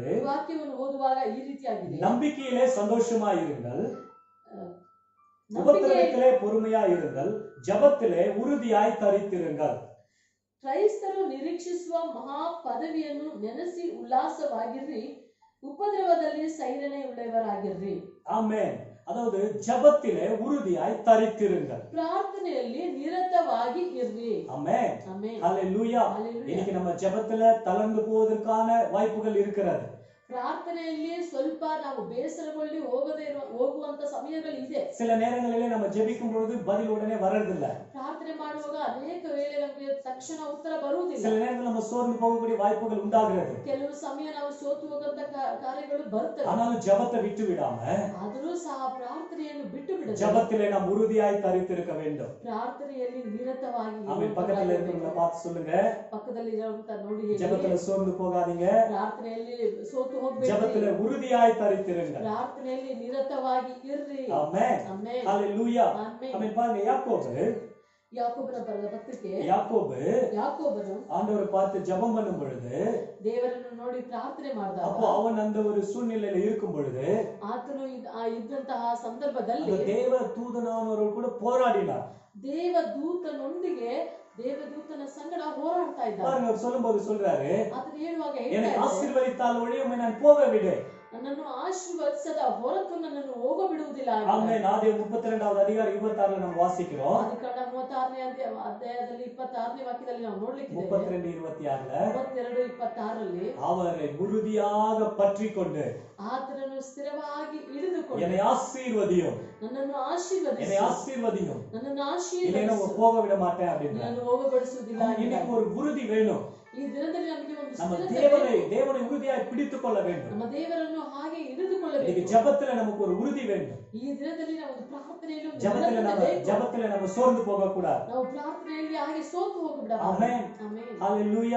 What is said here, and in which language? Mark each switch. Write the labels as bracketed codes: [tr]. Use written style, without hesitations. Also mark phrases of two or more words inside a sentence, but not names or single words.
[kn] ಈ ವಾಕ್ಯವನ್ನು ಓದುವಾಗ ಈ ರೀತಿಯಾಗಿದೆ. [ta] நம்பிக்கையிலே சந்தோஷமாய் இருங்கள், [kn] ನಂಬಿಕೆ [ta] உபத்திரவத்திலே பொறுமையாய் இருங்கள், ஜெபத்திலே உறுதியாய் தரித்திருங்கள். [kn] ಕ್ರೈಸ್ತರು ನಿರೀಕ್ಷಿಸುವ ಮಹಾ ಪದವಿಯನ್ನು ನೆನೆಸಿ ಉಲ್ಲಾಸವಾಗಿರ್ರಿ, ಉಪದ್ರವದಲ್ಲಿ ಸೈರಣೆ ಉಳ್ಳವರಾಗಿರ್ರಿ. [ta] ஆமென். அதாவது ஜெபத்திலே உறுதியாய் தரித்திருங்கள். [kn] ಪ್ರಾರ್ಥನೆಯಲ್ಲಿ ನಿರತವಾಗಿ ಇರ್ರಿ. [ta] ஆமென். [kn] ಆಮೆನ್. [ta] ஹalleluya. [kn] ಹಲ್ಲೆಲೂಯಾ. [ta] இன்னைக்கு நம்ம ஜெபத்துல தளர்ந்து போவதற்கான வாய்ப்புகள் இருக்கிறது. [kn] ಪ್ರಾರ್ಥನೆಯಲ್ಲಿ ಸ್ವಲ್ಪ ನಾವು ಬೇಸರಗೊಳ್ಳಿ ಹೋಗುವಂತ ಸಮಯಗಳಿದೆ. [ta] சில நேரங்களிலே நம்ம ஜெபிக்கும் பொழுது பதில் உடனே வர்றதில்ல. [kn] ಪ್ರಾರ್ಥನೆ ಮಾಡುವಾಗ ಅನೇಕ ವೇಳೆ ನಮಗೆ ತಕ್ಷಣ ಉತ್ತರ ಬರುವುದಿಲ್ಲ. [ta] சில நேரங்களில் நம்ம சோர்ந்து போகக்கூடிய வாய்ப்புகள் உண்டாகிறது. [kn] ಕೆಲವು ಸಮಯ ನಾವು ಸೋತು ಹೋಗುವಂತ ಕಾರ್ಯಗಳು ಬರ್ತವೆ. [ta] ஆனாலும் ஜெபத்தை விட்டு விடாம [kn] ಆದರೂ ಸಹ ಪ್ರಾರ್ಥನೆಯನ್ನು ಬಿಟ್ಟು ಬಿಡದೆ [ta] ஜெபத்திலே நாம் உறுதியாய் தரித்திருக்க வேண்டும். [kn] ಪ್ರಾರ್ಥನೆಯಲ್ಲಿ ನಿರತವಾಗಿ [ta] ஆமென். பக்கத்துல இருக்கிறவங்கள பார்த்து சொல்லுங்க, [kn] ಪಕ್ಕದಲ್ಲಿ ಇರುವಂತ ನೋಡಿ ಹೇಳಿ, [ta] ஜெபத்துல சோர்ந்து போகாதீங்க, [kn] ಪ್ರಾರ್ಥನೆಯಲ್ಲಿ ಸೋತು ಹೋಗ್ಬೇಡಿ, [ta] ஜெபத்திலே உறுதியாய் தரித்திருங்க. [kn] ಪ್ರಾರ್ಥನೆಯಲ್ಲಿ ನಿರತವಾಗಿ ಇರ್ರಿ. [ta] ஆமென். [kn] ಆಮೆನ್. [ta] ஹalleluya. [kn] ಆಮೆನ್. [ta] ஆமென். பாருங்க, [kn] ಯಾಕೋಬನ ಬರೆದ ಪತ್ರಿಕೆ ಯಾಕೋಬನು [ta] ஆண்டவரை பார்த்து ஜெபம் பண்ணும் பொழுது, [kn] ದೇವರನ್ನು ನೋಡಿ ಪ್ರಾರ್ಥನೆ ಮಾಡಿದಾಗ, [ta] அப்போ அவன் அந்த ஒரு சூழ்நிலையில இருக்கும் பொழுது [kn] ಆತನು ಇದ್ದಂತಹ ಸಂದರ್ಭದಲ್ಲಿ [ta] அந்த தேவ தூதனானவர்கள் கூட போராடினார். [kn] ದೇವದೂತನೊಂದಿಗೆ ದೇವದೂತನ ಸಂಗಡ ಹೋರಾಡ್ತಾ ಇದ್ದ. [ta] பாருங்க, அவர் சொல்லும்போது சொல்றாரு, [kn] ಆತನು ಹೇಳುವಾಗ [ta] என்னை [kn] ಹೇಳ್ತಾ ಇದ್ದಾನೆ, [ta] ஆசீர்வதித்தால் ஒழிய உம்மை நான் போக விடு. [kn] ನನ್ನನ್ನು ಆಶೀರ್ವದಿಸದ ಹೊರತು ನನ್ನನ್ನು ಹೋಗಬಿಡುವುದಿಲ್ಲ. [ta] ஆமென். ஆதியாகமம் 32வது அதிகாரம் 26ல நம்ம வாசிக்கிறோம். [kn] ಆದಿಕಾಂಡ 36ನೇ ಅಧ್ಯಾಯದಲ್ಲಿ 26ನೇ ವಾಕ್ಯದಲ್ಲಿ ನಾವು ನೋಡ್ಲಿಕ್ಕಿದ್ದೇವೆ. [ta] 32:26ல [kn] 32:26ರಲ್ಲಿ [ta] அவரை உறுதியாக பற்றி கொண்டு [kn] ಆತನನ್ನು ಸ್ಥಿರವಾಗಿ ಹಿಡಿದುಕೊಂಡು [ta] என்னை ஆசீர்வதியும், [kn] ನನ್ನನ್ನು [ta] என்னை [kn] ಆಶೀರ್ವದಿಸು, [ta] ஆசீர்வதியும், [kn] ನನ್ನನ್ನು [ta] இல்லைன்னா [kn] ಆಶೀರ್ವದಿಸು, [ta] போக விட மாட்டேன் அப்படின்ற [kn] ನನ್ನನ್ನು ಹೋಗಬಡಿಸುವುದಿಲ್ಲ. [ta] இன்னைக்கு ஒரு உறுதி வேணும். [kn] ಈ ದಿನದಲ್ಲಿ ನಮಗೆ ಒಂದು [ta] நம்ம [kn] ಸ್ಥಿರತೆ [ta] தேவனை உறுதியாய் பிடித்துக் கொள்ள வேண்டும். [kn] ನಮ್ಮ ದೇವರನ್ನು ಹಾಗೆ ಹಿಡಿದುಕೊಳ್ಳಬೇಕು. [ta] இன்னைக்கு ஜெபத்துல நமக்கு ஒரு உறுதி வேண்டும். [kn] ಈ ದಿನದಲ್ಲಿ ನಾವು ಒಂದು ಪ್ರಾರ್ಥನೆಯಲ್ಲಿ ಒಂದು [ta] ஜெபத்துல நம்ம சோர்ந்து போக கூடாது. [kn] ನಾವು ಪ್ರಾರ್ಥನೆಯಲ್ಲಿ ಹಾಗೆ ಸೋತು ಹೋಗಬಿಡಬಾರದು. [ta] ஆமென். [kn] ಆಮೆನ್. [ta] ஹalleluya.